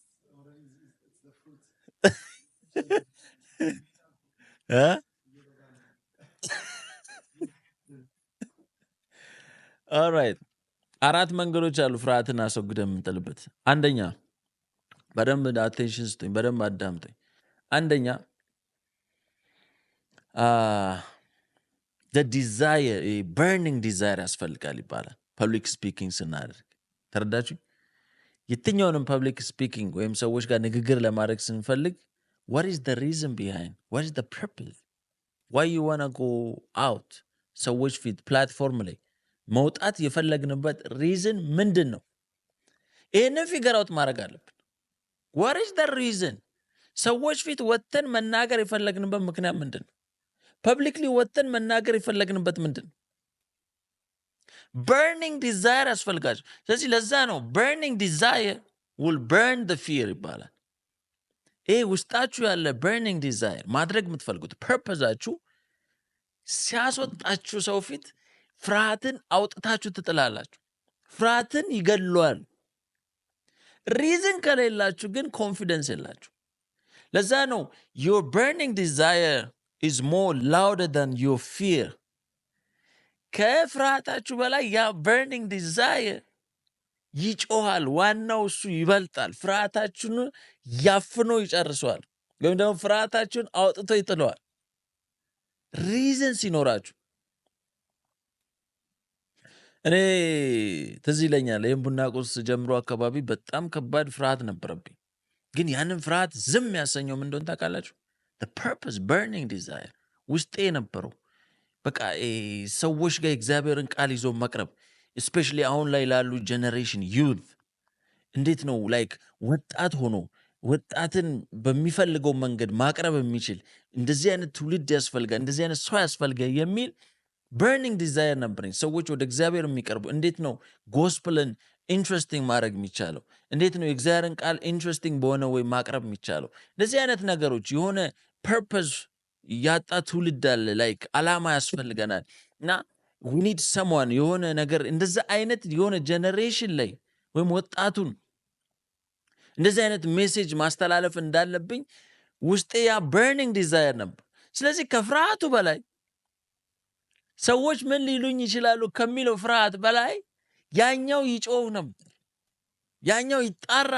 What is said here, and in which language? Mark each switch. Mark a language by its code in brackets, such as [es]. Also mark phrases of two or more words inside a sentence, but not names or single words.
[am] ኦልራይት 4 መንገዶች አሉ ፍርሃትን አስወግደን የምንጥልበት። አንደኛ በደንብ አቴንሽን ስጡኝ፣ በደንብ አዳምጡኝ። አንደኛ [en] desire burning desire [am] ያስፈልጋል ይባላል። [en] public speaking [am] ስናደርግ ተረዳችሁ? የትኛውንም [en] public speaking [am] ወይም ሰዎች ጋር ንግግር ለማድረግ ስንፈልግ [en] what is the reason behind, what is the purpose, why you wanna go out [am] ሰዎች ፊት ፕላትፎርም ላይ መውጣት የፈለግንበት ሪዝን ምንድን ነው? ይህንን [en] figure out [am] ማድረግ አለብን። [en] what is the reason [am] ሰዎች ፊት ወጥተን መናገር የፈለግንበት ምክንያት ምንድን ነው? ፐብሊክሊ ወጥተን መናገር የፈለግንበት ምንድን ነው? [en] burning desire [am] ያስፈልጋቸው። ስለዚህ ለዛ ነው [en] burning desire will burn the fear [am] ይባላል። ይሄ ውስጣችሁ ያለ [en] burning desire [am] ማድረግ የምትፈልጉት ፐርፐዛችሁ ሲያስወጣችሁ ሰው ፊት ፍርሃትን አውጥታችሁ ትጥላላችሁ። ፍርሃትን ይገድለዋል። ሪዝን ከሌላችሁ ግን ኮንፊደንስ የላችሁ። ለዛ ነው [en] your burning desire is more louder than your fear። [am] ከፍርሃታችሁ በላይ ያ [en] burning desire [am] ይጮሃል። ዋናው እሱ ይበልጣል። ፍርሃታችሁን ያፍኖ ይጨርሰዋል፣ ወይም ደግሞ ፍርሃታችሁን አውጥቶ ይጥለዋል። ሪዝን ሲኖራችሁ እኔ ትዝ ይለኛል ይህም ቡና ቁርስ ጀምሮ አካባቢ በጣም ከባድ ፍርሃት ነበረብኝ። ግን ያንን ፍርሃት ዝም ያሰኘው ምን እንደሆነ ታውቃላችሁ? [en] the purpose burning desire [am] ውስጤ የነበረው በቃ ሰዎች ጋር እግዚአብሔርን ቃል ይዞ መቅረብ እስፔሻሊ አሁን ላይ ላሉ [en] generation youth [am] እንዴት ነው ላይክ ወጣት ሆኖ ወጣትን በሚፈልገው መንገድ ማቅረብ የሚችል እንደዚህ አይነት ትውልድ ያስፈልጋል፣ እንደዚህ አይነት ሰው ያስፈልጋል የሚል [en] burning desire [am] ነበረኝ። ሰዎች ወደ እግዚአብሔር የሚቀርቡ እንዴት ነው ጎስፕልን ኢንትረስቲንግ ማድረግ የሚቻለው? እንዴት ነው የእግዚአብሔርን ቃል ኢንትረስቲንግ በሆነ ወይ ማቅረብ የሚቻለው? እንደዚህ አይነት ነገሮች የሆነ ፐርፐዝ ያጣ ትውልድ አለ። ላይክ አላማ ያስፈልገናል እና [en] we need someone [am] የሆነ ነገር እንደዛ አይነት የሆነ ጀነሬሽን ላይ ወይም ወጣቱን እንደዚህ አይነት ሜሴጅ ማስተላለፍ እንዳለብኝ ውስጤ ያ [en] burning desire [am] ነበር። ስለዚህ ከፍርሃቱ በላይ ሰዎች ምን ሊሉኝ ይችላሉ ከሚለው ፍርሃት በላይ ያኛው ይጮህ ነበር፣ ያኛው ይጣራ